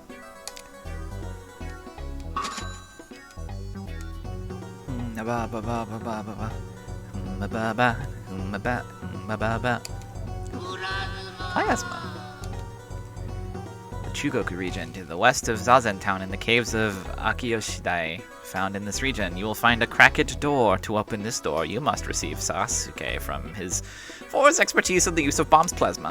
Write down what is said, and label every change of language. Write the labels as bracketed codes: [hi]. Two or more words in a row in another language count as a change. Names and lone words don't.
[en] Ba ba ba ba ba ba ba ba ba ba ba ba ba. Plasma. The Chugoku region to the west of Zazen town in the caves of Akiyoshidai. Found in this region, you will find a cracked door. To open this door, you must receive Sasuke for his expertise in the use of bombs plasma.